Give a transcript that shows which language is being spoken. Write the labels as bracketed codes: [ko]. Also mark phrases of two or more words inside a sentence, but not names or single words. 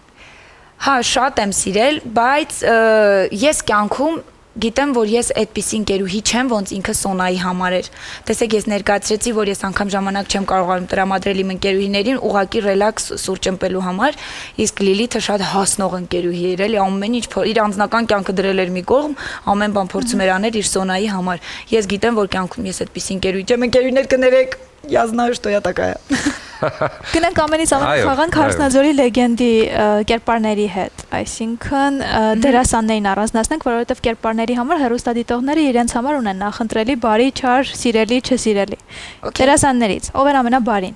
[hy] Հա, շատ եմ սիրել, բայց ես կյանքում գիտեմ, որ ես այդպիսի ընկերուհի չեմ, ոնց ինքը Սոնայի համար էր։ Տեսեք, ես ներկայացրեցի, որ ես անգամ ժամանակ չեմ կարողանում տրամադրել իմ ընկերուհիներին ուղղակի ռելաքս սուրճ ըմպելու համար, իսկ Լիլիթը շատ հասնող ընկերուհի էր, էլի ամեն ինչ իր անձնական կյանքը դրել էր մի կողմ, ամեն բան փորձում էր անել իր Սոնայի համար։ Ես գիտեմ, որ կյանքում ես այդպիսի ընկերուհի չեմ, ընկերուհիներ կներեք, [ru] я знаю, что я такая։ [hy] Գնանք ամենից ամենախաղանք Հարսնաձորի լեգենդի կերպարների հետ, այսինքն դերասաններին առանձնացնենք, որովհետև կերպարների համար հեռուստադիտողները իրենց համար ունեն նախընտրելի բարի, չար, սիրելի, չսիրելի։ Դերասաններից ով էր ամենաբարին։